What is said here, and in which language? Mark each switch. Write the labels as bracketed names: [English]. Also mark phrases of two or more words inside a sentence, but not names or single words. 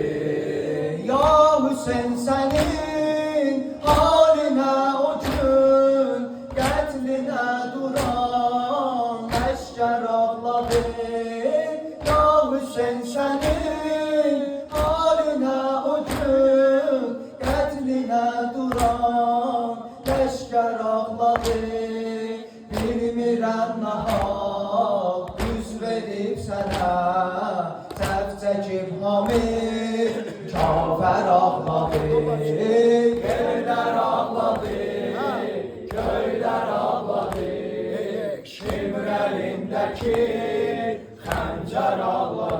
[Azerbaijani] ya Hüseyin [Turkish] senin haline [Azerbaijani] o gün, qətlinə duran əşkər ağladı. Ya Hüseyin [Turkish] senin haline [Azerbaijani] o gün, qətlinə duran əşkər ağladı. Bilmirəm nahaq düz verib sənə, səhv çəkib hamı kafər ağladı. Yerlər ağladı, köylər ağladı, Şimrəlindəki xəncər ağladı.